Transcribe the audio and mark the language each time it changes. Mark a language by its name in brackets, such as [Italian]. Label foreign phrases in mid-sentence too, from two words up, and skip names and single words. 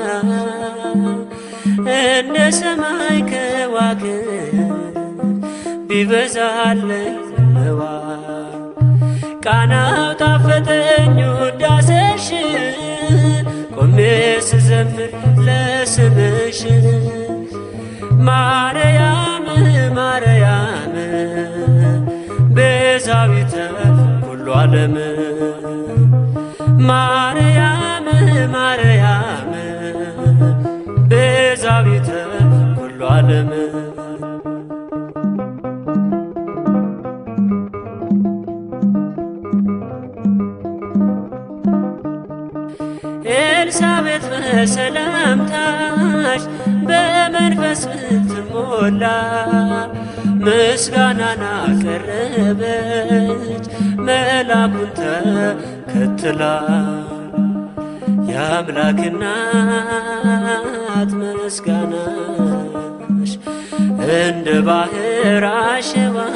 [Amharic] እንደ ሰማይ ከዋክብት ቢበዛልኝ ነዋ ቃናው ጣፈጠኝ ውዳሴሽ ቆሜ ስዘምር ለስምሽ ማርያም ማርያም [Geez] ቤዛዊተ ኩሉ ዓለም ማርያም ማርያም ቤዛዊተ ኩሉ ዓለም [Amharic] ኤልሳቤጥ በሰላምታሽ በመንፈስ ብትሞላ ምስጋናን አቀረበች መልአኩን ተከትላ የአምላክ እናት ምስጋናሽ እንደ ባህር አሸዋ